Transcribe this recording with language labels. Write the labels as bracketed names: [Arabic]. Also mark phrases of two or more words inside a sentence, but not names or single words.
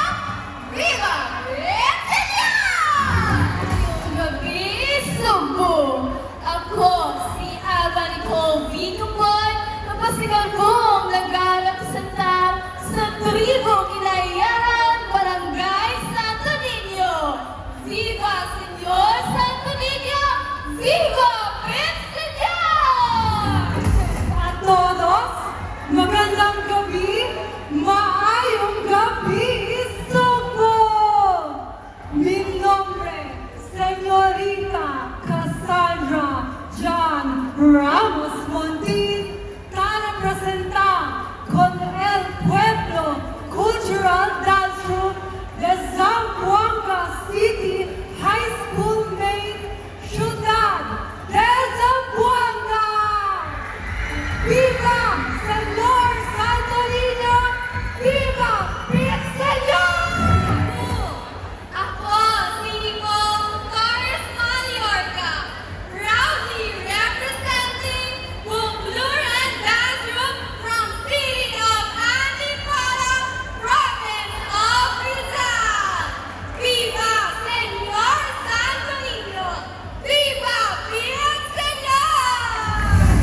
[Spanish] Viva Pilipinas! [Filipino] Ngayong gabi, Subo! [Cebuano] Ako si Ava Nicole Vicopoy, mapasigal mong nag-representar sa tribong Inayaran, Barangay Santo Niño. [Spanish] Viva Senyor Santo Niño! Viva Pilipinas! A todos, [Filipino] magandang gabi, [Cebuano] maayong gabi, Subo! [Spanish] Mi nombre, Señorita Cassandra John Ramos Montin, para representar con el pueblo Cultural Dance Troupe de Zamboanga City High School Main, Ciudad de Zamboanga! Viva Señor Santo Niño! Viva Pit Señor! [Cebuano] Ako si Nicole Torres Mallorca, [English] proudly representing Bumblur and Dance Group from City of Antipolo, Province of Rizal. [Spanish] Viva Senyor Santo Niño! Viva Pit Señor!